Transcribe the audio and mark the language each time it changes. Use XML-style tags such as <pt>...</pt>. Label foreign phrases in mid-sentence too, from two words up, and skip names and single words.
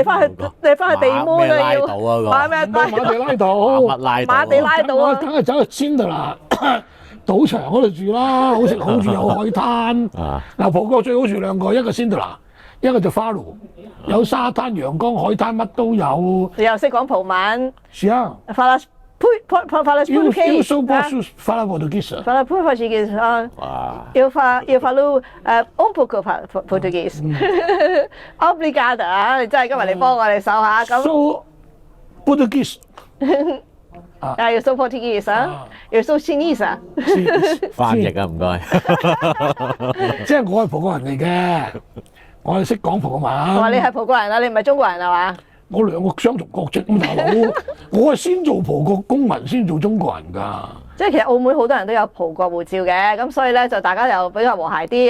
<yue>你翻去地摩都要。馬地拉島啊！梗係走去仙度啦。賭場嗰度住啦，好食好住有海灘。嗱，葡國最好住兩個，一個仙度啦，一個就花爐，有沙灘、陽光、海灘，乜都有。你又識講葡文？是啊。</yue> <pt>Fala Eu sou posso falar português. Fala português. Eu falo pouco português. Obrigada 啊！</pt> <yue>你真係今日嚟幫我哋手下咁。</yue> <pt>Sou português. Eu sou português 啊！Eu sou chinês 啊！</pt> <yue>翻譯啊，唔該。即係我係葡國人嚟嘅，我係識講葡國文。我話你係葡國人啊，你唔係中國人係嘛？我兩個雙重國籍咁大佬，我係先做葡國公民，先做中國人㗎。即係其實澳門好多人都有葡國護照嘅，咁所以咧就大家就比較和諧啲。</yue>